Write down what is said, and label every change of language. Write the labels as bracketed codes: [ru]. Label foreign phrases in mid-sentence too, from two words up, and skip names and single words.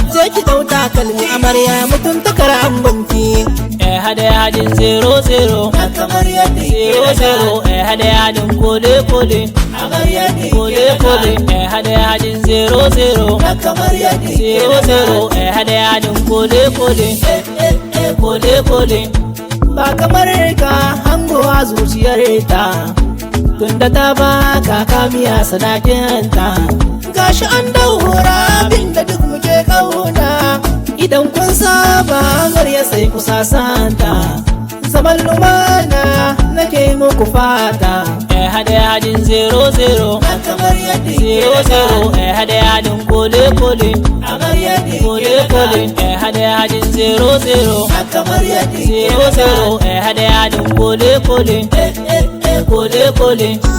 [ha] Je ki dau takalmi amarya mutuntakar angonki. Eh, hada ya hadin [en] zero zero. [ha] Na kamar yadda ke [en] Zero zero, [ha] eh, hada ya hadin kole kole. Kamar yadda ke Kole kole, eh, hada ya hadin [en] zero zero. [ha] Na kamar yadda ke [en] Zero zero, [ha] eh, hada ya hadin kole kole. Eh, eh, eh. Kole kole. Ba kamar ka hango a zuciyar ta. Tunda ta ba ka kamiya sadakinta. Gashi an daura abin da duk muke kauna. Idan kun saba amarya sai ku sasanta. Zaman lumana nake muku fata. Eh, hada ya hadin [en] zero zero. [ha] Na kamar yadda ke [en] Zero zero, [ha] eh, hada ya hadin kole kole. Kamar yadda ke Kole kole, eh, hada ya hadin [en] zero zero. [ha] Na kamar yadda ke [en] Zero zero, [ha] eh, hada ya hadin kole kole. Eh, eh, eh. Kole kole.